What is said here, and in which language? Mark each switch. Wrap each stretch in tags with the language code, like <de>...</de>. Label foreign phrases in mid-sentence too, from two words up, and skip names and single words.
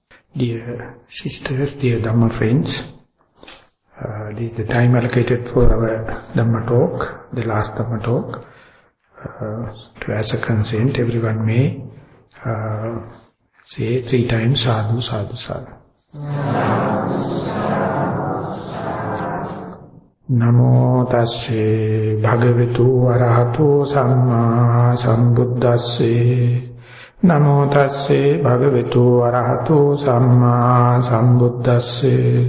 <en>Dear sisters, dear Dhamma friends, this is the time allocated for our Dhamma talk, the last Dhamma talk. To ask a consent, everyone may say 3 times</en> <pi>sadhu, sadhu, sadhu. Namo tasse bhagavatu arahato samma sambuddhasse. Namo tasse bhagavatu arahato samma sambuddhasse.</pi>